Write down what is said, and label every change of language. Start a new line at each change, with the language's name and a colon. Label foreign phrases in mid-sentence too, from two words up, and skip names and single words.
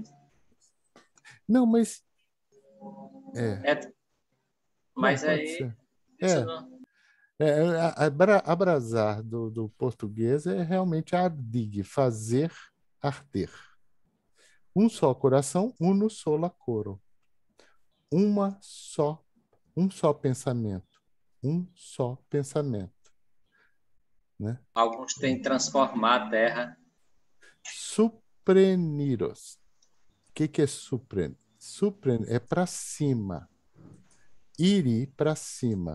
Portuguese: Não, mas... Mas não, aí... Abrasar do português é realmente ardig, fazer arder. Um só coração,
Esperanto: uno sola coro.
Portuguese: Um só pensamento. Um só pensamento. Né? Alguns têm transformar a terra. Supreniros. O que é supren? Supren é para cima. Iri para cima.